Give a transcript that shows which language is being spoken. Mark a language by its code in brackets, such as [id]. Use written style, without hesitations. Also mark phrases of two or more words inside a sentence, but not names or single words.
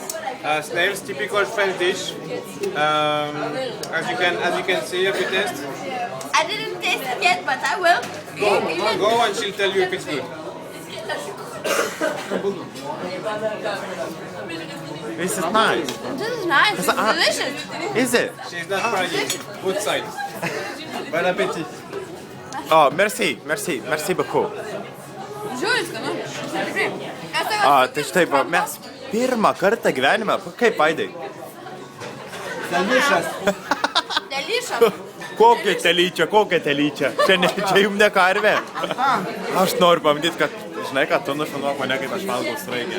[en] Snails, typical French dish. As you can see, if you taste, I didn't taste it yet, but I will. go and she'll tell you if it's good. This is nice. This is nice. It's delicious. Is it? She's not trying it. Good side. [fr] Bon appétit. Oh, merci, merci, merci beaucoup. [lt] Žiūri, skanu. Tikrai. Tai štai, va, mes pirmą kartą gyvenime, kaip Aidai? [en] Delicious. Delicious. [lt] Kokia telyčia. Čia jums ne karvė. Aš noriu pamatyti, kad, žinai, kad tu nufilmuok mane, kaip aš valgau sraigę.